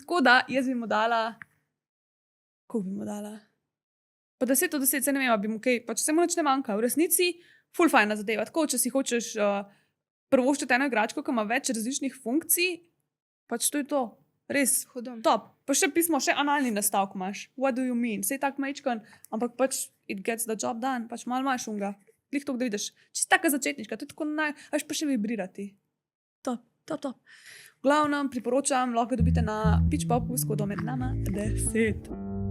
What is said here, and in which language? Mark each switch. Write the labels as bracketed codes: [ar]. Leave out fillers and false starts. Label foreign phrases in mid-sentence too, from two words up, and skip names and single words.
[sl] Tako da, jaz bi mu dala. Koliko bi mu dala? Pa 10 od 10, se ne vem, bi mu kaj, pač se mu nič ne manjka. V resnici, full fajna zadeva. Tako, če si hočeš prvoščiti eno igračko, ki ima več različnih funkcij, pač to je to. Res, Hudo. top. Pa še pismo, še analni nastavek imaš. [en] What do you mean? [sl] Sej tak majčkan, ampak pač [en] it gets the job done. [sl] Pač malo imaš unga. Glih to, da vidiš. Čist taka začetnička, to je tako až pa še vibrirati. Top. V glavnem priporočam, lahko dobite na Pitch Popu s kodom med nama 10.